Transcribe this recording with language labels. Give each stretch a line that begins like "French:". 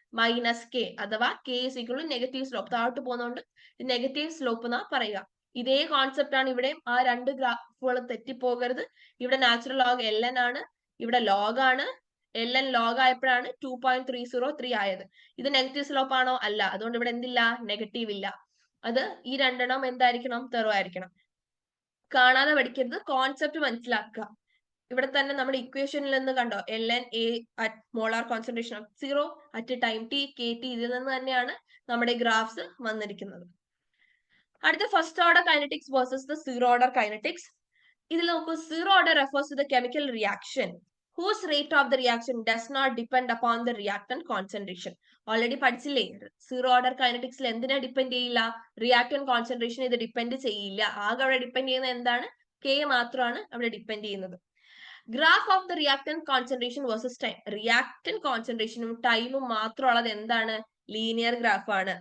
Malayalam: -K, അഥവാ
English: K is equal to
Malayalam: negative slope. താഴോട്ട് പോകുന്നതുകൊണ്ട് നെഗറ്റീവ് സ്ലോപ്പ് എന്നാ പറയുക. ഇതേ കോൺസെപ്റ്റ് ആണ് ഇവിടെയും. ആ രണ്ട് ഗ്രാഫുകൾ തെറ്റിപ്പോകരുത്. ഇവിടെ നാച്ചുറൽ ലോഗ് ln ആണ്, ഇവിടെ ലോഗ് ആണ്. ln ലോഗ് ആയപ്പോഴാണ് 2.303 ആയത്. ഇത് നെഗറ്റീവ് സ്ലോപ്പ് ആണോ? അല്ല. അതുകൊണ്ട് ഇവിടെ എന്തില്ല? നെഗറ്റീവ് ഇല്ല. അത് ഈ രണ്ടെണ്ണം എന്തായിരിക്കണം? തെറോ ആയിരിക്കണം. കാണാതെ പഠിക്കരുത്, കോൺസെപ്റ്റ് മനസ്സിലാക്കുക. ഇവിടെ തന്നെ നമ്മുടെ ഇക്വേഷനിൽ നിന്ന് കണ്ടോ,
English: ln A at molar concentration of 0 at time t kt,
Malayalam: ഇതിൽ നിന്ന് തന്നെയാണ് നമ്മുടെ ഗ്രാഫ്സ് വന്നിരിക്കുന്നത്.
English: അടുത്ത first order kinetics versus the zero order kinetics.
Malayalam: ഇതിൽ നോക്കൂ,
English: Zero order refers to the chemical reaction whose rate of the reaction does not depend upon the reactant concentration.
Malayalam: Already പഠിച്ചില്ലേ, zero order കൈനറ്റിക്സിൽ എന്തിനാ depend ചെയ്യില്ല? Reactant concentration ഇത് depend ചെയ്യില്ല. ആകെ അവിടെ depend ചെയ്യുന്നത് എന്താണ്? K മാത്രമാണ് അവിടെ ഡിപ്പെൻഡ് ചെയ്യുന്നത്.
English: Graph of the reactant concentration versus time.
Malayalam: Reactant കോൺസെൻട്രേഷനും ടൈമും മാത്രമുള്ളത് എന്താണ്? ലീനിയർ ഗ്രാഫ് ആണ്.